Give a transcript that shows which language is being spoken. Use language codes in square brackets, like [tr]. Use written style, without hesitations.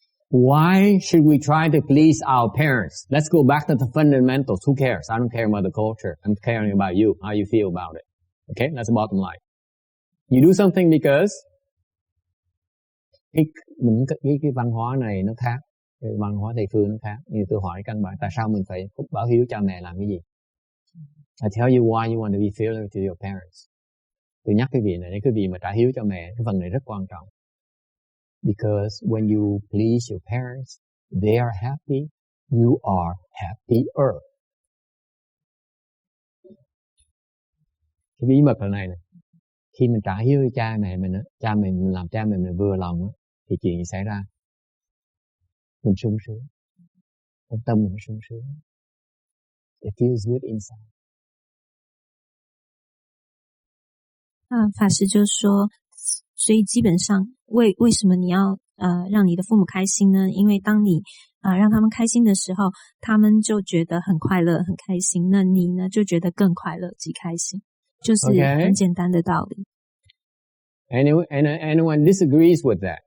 [en] Why should we try to please our parents? Let's go back to the fundamentals. Who cares? I don't care about the culture. I'm caring about you, how you feel about it. Okay? That's the bottom line. You do something because [vi] cái văn hóa này nó khác, cái văn hóa Tây phương nó khác. Như tôi hỏi căn bản, tại sao mình phải báo hiếu cha mẹ làm cái gì? [en] I tell you why you want to be filial to your parents. [vi] Tôi nhắc cái vị này, cái vị mà trả hiếu cho mẹ, cái phần này rất quan trọng. [en] Because when you please your parents, they are happy, you are happier. [vi] Cái bí mật là này. Khi mình trả hiếu cho cha mẹ mình, mình làm cha mẹ mình vừa lòng, thì chuyện gì xảy ra? Mình sung sướng. Tâm mình sung sướng. [en] It feels good inside. [zh] 法师就说，所以基本上为什么你要让你的父母开心呢？因为当你让他们开心的时候，他们就觉得很快乐很开心，那你呢就觉得更快乐及开心，就是很简单的道理。 [en] Anyone disagrees with that?